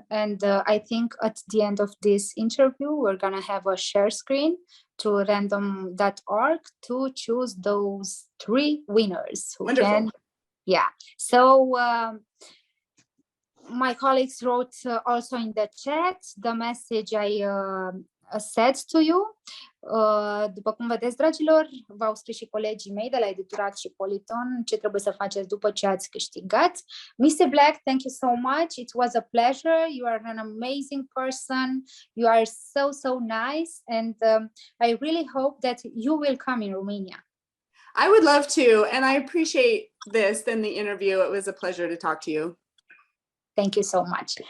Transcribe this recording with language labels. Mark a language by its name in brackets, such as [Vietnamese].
[English] And I think at the end of this interview, we're gonna have a share screen to random.org to choose those 3 winners who Wonderful. can. Yeah. So my colleagues wrote also in the chat the message I said to you. [Romanian] După cum vedeți, dragilor, v-au scris și colegii mei de la editura Act și Politon ce trebuie să faceți după ce ați câștigat. [English] Mr. Black, thank you so much. It was a pleasure. You are an amazing person. You are so nice. And I really hope that you will come in Romania. I would love to. And I appreciate this and the interview. It was a pleasure to talk to you. Thank you so much.